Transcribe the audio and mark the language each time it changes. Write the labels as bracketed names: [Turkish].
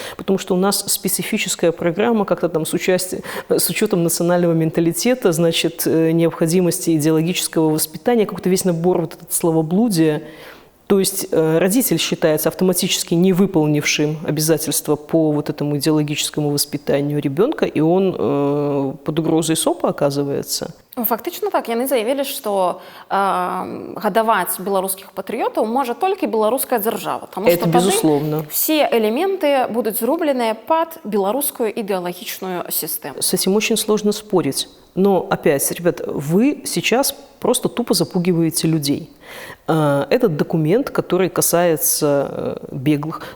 [Russian] Потому что у нас специфическая программа, как-то там с учетом национального менталитета, значит, необходимости идеологического воспитания, как-то весь набор вот этот словоблудия. То есть родитель считается автоматически не выполнившим обязательства по вот этому идеологическому воспитанию ребенка, и он под угрозой СОПа оказывается. Фактично так. [Belarusian] Яны заявілі, што гадаваць беларускіх патрыётаў можа толькі беларуская дзяржава. [Russian] Это безусловно. Все элементы будут зрублены под белорусскую идеологичную систему. С этим очень сложно спорить. Но опять, ребят, вы сейчас просто тупо запугиваете людей. Этот документ, который касается беглых.